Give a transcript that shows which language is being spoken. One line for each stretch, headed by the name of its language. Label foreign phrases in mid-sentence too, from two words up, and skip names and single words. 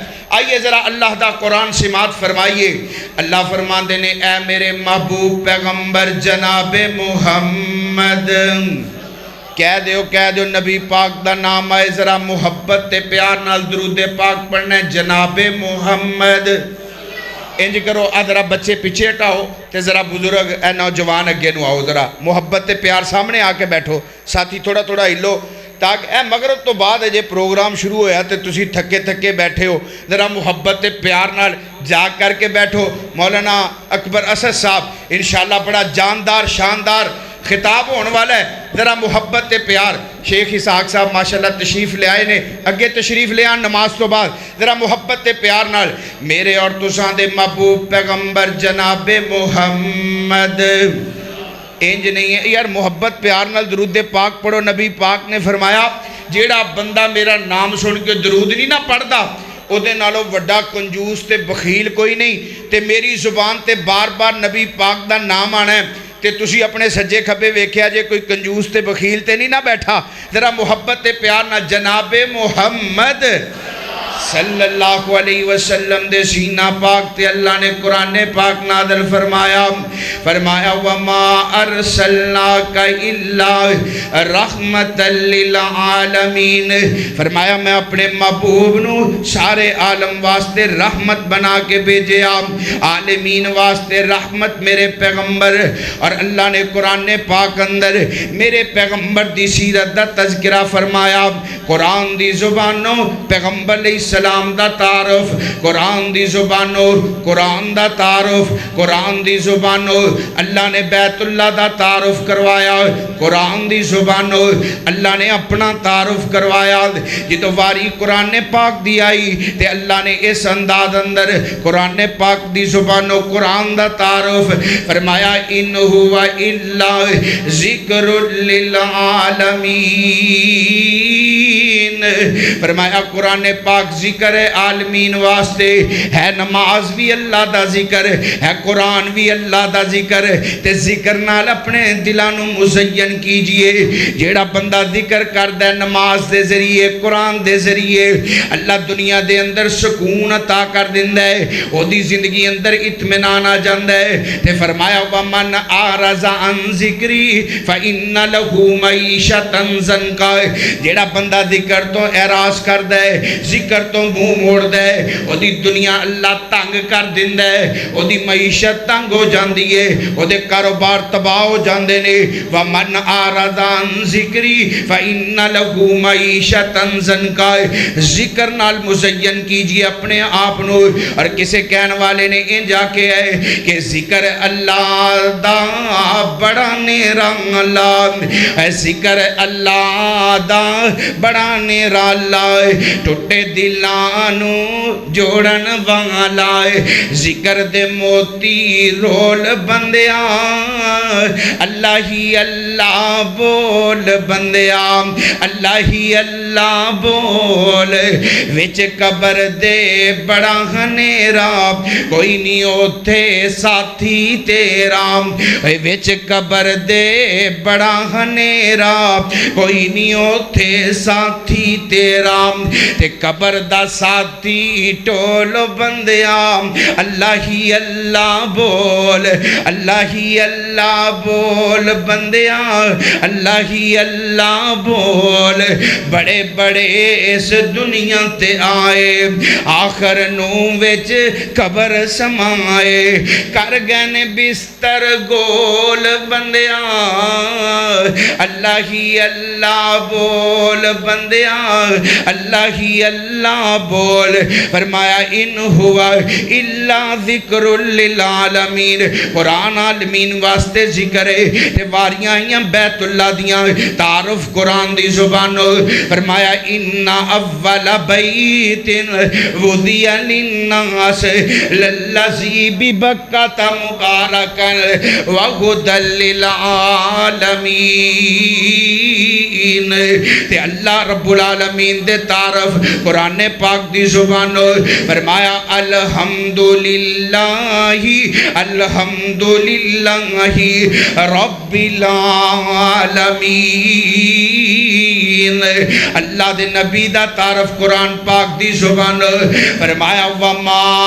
Punjabi: آئیے ذرا اللہ دا قرآن سماعت فرمائیے۔ اللہ فرماندے نے، اے میرے محبوب پیغمبر جناب محمد، کہہ دیو نبی پاک دا نام آئے، ذرا محبت تے پیار نال درود پاک پڑھنا ہے، جناب محمد۔ انج کرو، ذرا بچے پیچھے ہٹاؤ تے ذرا بزرگ اے نوجوان اگے نو آؤ، ذرا محبت تے پیار سامنے آ کے بیٹھو، ساتھی تھوڑا تھوڑا ہلو تاکہ اے مغرب تو بعد ہے جے پروگرام شروع ہویا تے تسی تھکے تھکے بیٹھے ہو، ذرا محبت تے پیار نال جاگ کر کے بیٹھو۔ مولانا اکبر اسد صاحب
Arabic: انشاءاللہ
Punjabi: بڑا جاندار شاندار خطاب ہونے والا ہے، ذرا محبت تے پیار۔ شیخ اسحاق صاحب
Arabic: ماشاءاللہ
Punjabi: تشریف لے آئے نے، اگے تشریف لے آن نماز تو بعد، ذرا محبت تے پیار نال میرے اور تساں دے محبوب پیغمبر جناب محمد۔ انج نہیں ہے یار، محبت پیار نال درود پاک پڑھو۔ نبی پاک نے فرمایا جیڑا بندہ میرا نام سن کے درود نہیں نہ پڑھدا، او دے نالو وڈا کنجوس تے بخیل کوئی نہیں۔ تے میری زبان تے بار بار نبی پاک دا نام آنا ہے تے تسی اپنے سجے کھبے ویکھیا جے کوئی کنجوس تے بخیل تے نہیں نہ بیٹھا۔ ذرا محبت تے پیار نہ جناب محمد
Arabic: صلی اللہ علیہ وسلم
Punjabi: دے سینہ پاک تے اللہ نے قرآن پاک نازل فرمایا،
Arabic: وَمَا أَرْسَلْنَاكَ إِلَّا رَحْمَةً لِلْعَالَمِينَ۔
Punjabi: فرمایا میں اپنے محبوب نو سارے عالم واسطے رحمت بنا کے بھیجے، عالمین واسطے رحمت میرے پیغمبر۔ اور اللہ نے قرآن پاک اندر میرے پیغمبر دی سیرت دا تذکرہ فرمایا، قرآن دی زبانوں پیغمبر
Arabic: علیہ السلام
Punjabi: دا تعارف، قرآن دی زبانوں قرآن دا تعارف، قرآن دی زبانوں اللہ نے بیت اللہ دا تعارف کروایا، قرآن دی زبانوں اللہ نے اپنا تعارف کروایا۔ جدو واری قرآن پاک دی آئی تے اللہ نے اس انداز اندر قرآن پاک دی زبانوں قرآن دا تعارف فرمایا،
Arabic: ان ہوا الا ذکر للعالمین۔
Punjabi: فرمایا قرآن پاک ذکر عالمین واسطے ہے، نماز بھی اللہ دا ذکر ہے، قرآن بھی اللہ دا ذکر، تے ذکر نال اپنے دلانو مزین کیجئے۔ جیڑا بندہ ذکر کردہ نماز دے ذریعے قرآن دے ذریعے اللہ دنیا دے اندر سکون عطا کر دیندہ ہے، وہ دی زندگی اندر اطمینان آ جاندہ ہے۔ تے فرمایا
Arabic: وَمَنْ أَعْرَضَ عَنْ ذِكْرِي فَإِنَّ لَهُ مَعِيشَةً ضَنْكًا۔
Punjabi: جیڑا بندہ ذکر تو اعراض کردہ ہے، ذکر تو منہ موڑ دے او دی دنیا اللہ تنگ کر دیندا ہے او دی معیشت تنگ ہو جاندی ہے او دے کاروبار تباہ ہو جاندے نے
Arabic: ومن اعرض عن ذکری فإن له معیشۃ ضنکا
Punjabi: ذکر نال مزین کیجئے اپنے آپ نو اور کسے کہنے والے نے انجا کے ہے کہ ذکر اللہ دا بڑا نیرا اللہ ذکر اللہ دا بڑا نیرا اللہ ٹوٹے دلانو جوڑن والا ذکر دے موتی رول بندیا اللہ ہی اللہ بول بندیا اللہ ہی اللہ بول وچ قبر دے بڑا ہنیرا کوئی نہیں اوتھے ساتھی تیرا وچ قبر دے بڑا ہنیرا کوئی نہیں اوتھے ساتھی تیرا تے قبر دا ساتھی ٹولو بندیا اللہ ہی اللہ بول اللہ ہی اللہ بول بندیا اللہ ہی اللہ بول بڑے بڑے اس دنیا تے آئے آخر نو وچ قبر سمائے کر گئے بستر گول بندیا اللہ ہی اللہ بول بندیا اللہ ہی اللہ بول فرمایا
Arabic: ان ہوا الا ذکر للعالمین
Punjabi: قرآن عالمین واسطے ذکر ہے تے واریاں آئیاں بیت اللہ دیاں تعارف قرآن دی زبان فرمایا
Arabic: ان اول بیت وضع للناس للذی ببکۃ مبارکا وہدی
Punjabi: للعالمین تے
Arabic: اللہ رب العالمین
Punjabi: دے تعارف قرآن پاک دی زبان فرمایا
Arabic: الحمدللہ رب العالمین
Punjabi: اللہ دے نبی دا تعارف قرآن پاک دی زبان فرمایا وما